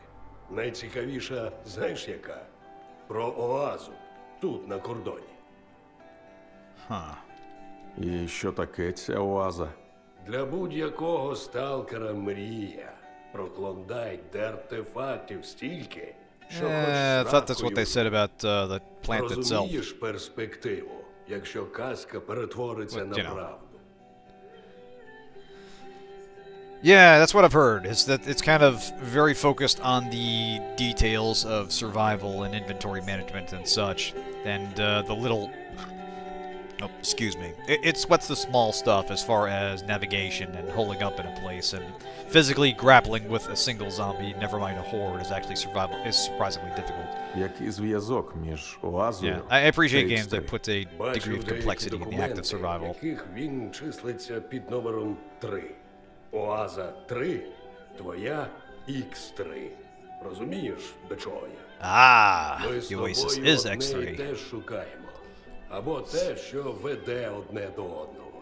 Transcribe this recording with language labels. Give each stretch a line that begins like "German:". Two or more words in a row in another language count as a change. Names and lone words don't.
Ukrainian: Найцікавіша, знаєш яка? Про оазу. Тут, на кордоні. Huh. І що таке ця оаза? Для будь-якого сталкера мрія. Про Клондайк, де артефактів стільки, що хоч
English: I thought that's what they
Ukrainian: сракою
English: said about the plant itself.
Ukrainian: розумієш перспективу, якщо казка перетвориться
English: Well,
Ukrainian: на
English: you know.
Ukrainian: правду.
English: Yeah, that's what I've heard. Is that it's kind of very focused on the details of survival and inventory management and such, and the little. Oh, excuse me. It's what's the small stuff as far as navigation and holding up in a place and physically grappling with a single zombie, never mind a horde, is surprisingly difficult.
Ukrainian: Який зв'язок між оазою
English: Yeah, I appreciate
Ukrainian: та
English: games that
Ukrainian: X3?
English: put a degree
Ukrainian: Бачив
English: of
Ukrainian: деякі
English: complexity in the act of
Ukrainian: документи, в
English: survival.
Ukrainian: яких він числиться під номером 3. Оаза 3, твоя X3. Розумієш, до чого я? Ah, Ми з
English: the Oasis
Ukrainian: тобою
English: is
Ukrainian: одне і
English: X3.
Ukrainian: теж шукаємо. Або те, що веде одне до одного.